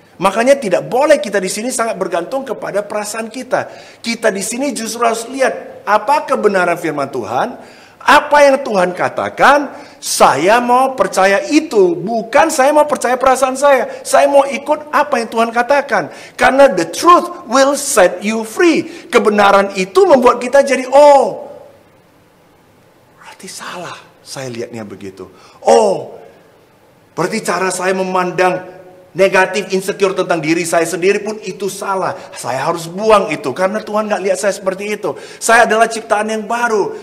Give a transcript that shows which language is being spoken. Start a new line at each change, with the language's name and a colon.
Indonesian: Makanya tidak boleh kita di sini sangat bergantung kepada perasaan kita. Kita di sini justru harus lihat apa kebenaran firman Tuhan, apa yang Tuhan katakan. Saya mau percaya itu, bukan saya mau percaya perasaan saya. Saya mau ikut apa yang Tuhan katakan. Karena
English: the truth will set you free.
Indonesian: Kebenaran itu membuat kita jadi, oh, berarti salah. Saya lihatnya begitu. Oh, berarti cara saya memandang negatif, insecure tentang diri saya sendiri pun itu salah. Saya harus buang itu karena Tuhan gak lihat saya seperti itu. Saya adalah ciptaan yang baru.